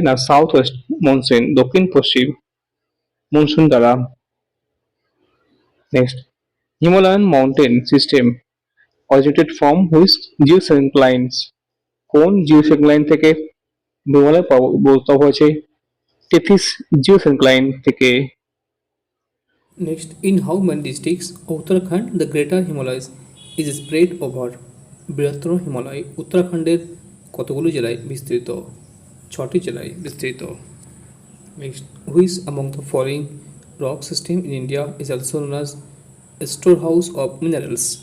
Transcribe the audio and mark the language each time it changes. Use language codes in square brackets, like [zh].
[bn] না south West monsoon, দক্ষিণ পশ্চিম monsoon দ্বারা। [en] Next, Himalayan mountain system originated from which geosynclines? [bn] কোন জিওসিনক্লাইন থেকে হিমালয় পর্বত হয়েছে? টেথিস জিওসিনক্লাইন থেকে। [en] Next, in how many districts Uttarakhand, the Greater Himalayas, is spread over? [bn] বৃহত্তর হিমালয় উত্তরাখণ্ডের কতগুলো জেলায় বিস্তৃত? 6টি জেলায় বিস্তৃত। [en] Next, which among the following rock system in India is also known as storehouse of minerals?